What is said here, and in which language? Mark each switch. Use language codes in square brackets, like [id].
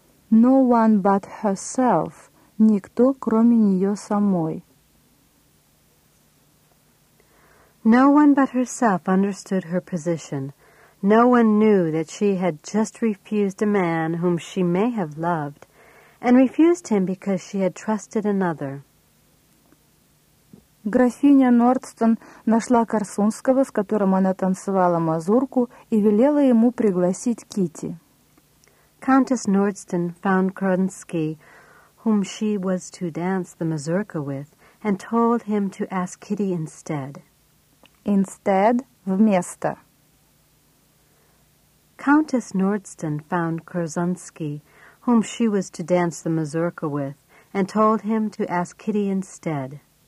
[en] No one but herself. [ru] Никто, кроме нее самой. [en] No one but herself understood her position. No one knew that she had just refused a man whom she may have loved, and refused him because she had trusted another. [ru] Графиня Нордстон нашла Корсунского, с которым она танцевала мазурку, и велела ему пригласить Кити. [en] Countess Nordston found Korsunsky, whom she was to dance the mazurka with, and told him to ask Kitty instead. Instead, [ru] вместо. [en] Countess Nordston found Korsunsky, whom she was to dance the mazurka with, and told him to ask Kitty instead.